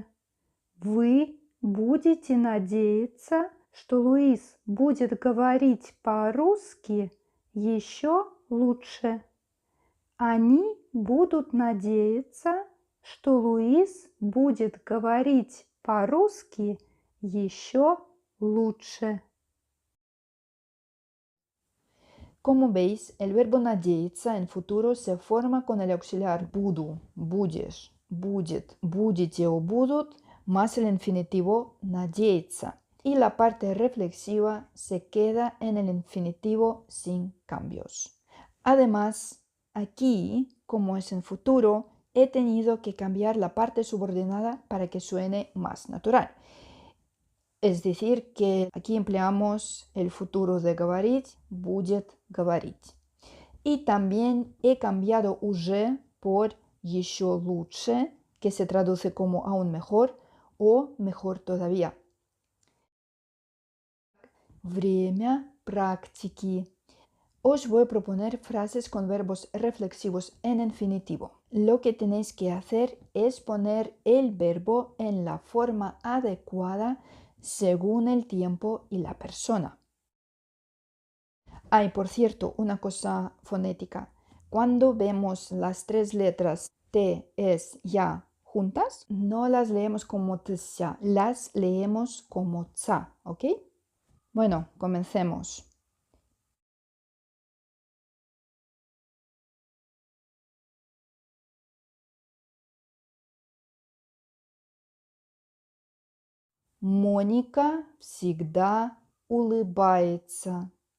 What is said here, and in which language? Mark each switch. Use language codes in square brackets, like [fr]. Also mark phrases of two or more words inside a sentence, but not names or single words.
[ru] Вы будете надеяться, что Луис будет говорить по-русски еще лучше. Они будут надеяться, что Луис будет говорить по-русски еще лучше. [es] Como veis, el verbo надеяться en futuro se forma con el auxiliar [ru] буду, будешь, будет, будете [es] o будут, más el infinitivo надеяться. Y la parte reflexiva se queda en el infinitivo sin cambios. Además, aquí, como es en futuro, he tenido que cambiar la parte subordinada para que suene más natural. Es decir, que aquí empleamos el futuro de говорить, [ru] будет говорить. [es] Y también he cambiado уже por [ru] еще лучше, [es] que se traduce como aún mejor o mejor todavía. [ru] Время практики. [es] Os voy a proponer frases con verbos reflexivos en infinitivo. Lo que tenéis que hacer es poner el verbo en la forma adecuada según el tiempo y la persona. Hay, por cierto, una cosa fonética. Cuando vemos las tres letras T, S, Ya juntas, no las leemos como tsa, las leemos como tsa, ¿ok? Bueno, comencemos. [ru] Моника всегда улыбается.